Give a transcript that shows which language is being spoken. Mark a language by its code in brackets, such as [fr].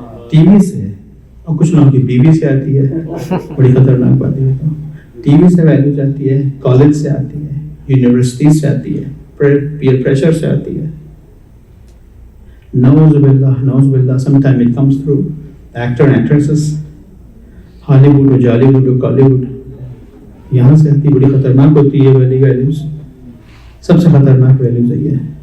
[hi] TV से. और कुछ लोगों की बीवी से आती है, बड़ी खतरनाक बात है. टीवी से वैल्यूज आती है, कॉलेज से आती है, यूनिवर्सिटी से आती है, पीयर प्रेशर से आती है. नौज़ुबिल्लाह, [en] sometimes it comes through actor and actresses, [hi] Hollywood और जॉलीवुड और कॉलीवुड. यहाँ से आती, बड़ी खतरनाक होती है वैल्यूज. सबसे खतरनाक वैल्यूज है ये.